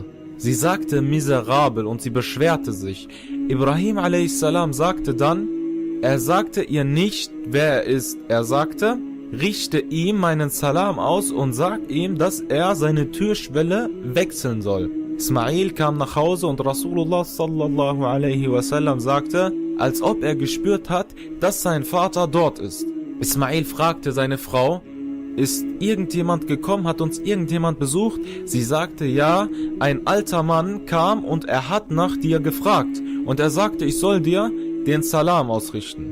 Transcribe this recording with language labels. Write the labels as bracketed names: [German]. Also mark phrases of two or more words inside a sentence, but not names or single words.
[German] Sie sagte: Miserabel, und sie beschwerte sich. Ibrahim a.s. sagte dann: Er sagte ihr nicht, wer er ist. Er sagte: Richte ihm meinen Salam aus und sag ihm, dass er seine Türschwelle wechseln soll. Ismail kam nach Hause und Rasulullah [Arabic] صلى الله عليه وسلم [German] sagte, als ob er gespürt hat, dass sein Vater dort ist. Ismail fragte seine Frau: ist irgendjemand gekommen, hat uns irgendjemand besucht? Sie sagte, ja, ein alter Mann kam und er hat nach dir gefragt. Und er sagte, ich soll dir den Salam ausrichten.